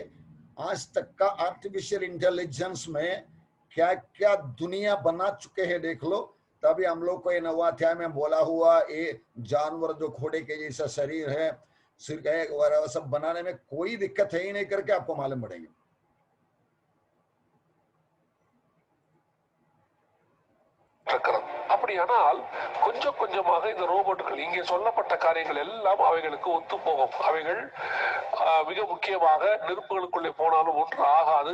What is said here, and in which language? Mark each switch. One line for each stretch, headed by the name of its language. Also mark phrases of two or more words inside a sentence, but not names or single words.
Hindi: आज तक का
English: artificial intelligence
Hindi: में क्या क्या दुनिया बना चुके हैं देख लो। तभी हम लोग को ये 9वां अध्याय में बोला हुआ, ये जानवर जो घोड़े के जैसा शरीर है, सिर है, वगैरह सब बनाने में कोई दिक्कत है ही नहीं करके आपको मालूम पड़ेंगे।
Tamil: அப்படியானால் கொஞ்சம் கொஞ்சமாக இந்த ரோபோட்டுகள் இங்கே சொல்லப்பட்ட காரியங்கள் எல்லாம் அவைகளுக்கு ஒத்து போகும். அவைகள் மிக முக்கியமாக நெருப்புகளுக்குள்ளே போனாலும் ஒன்று ஆகாது.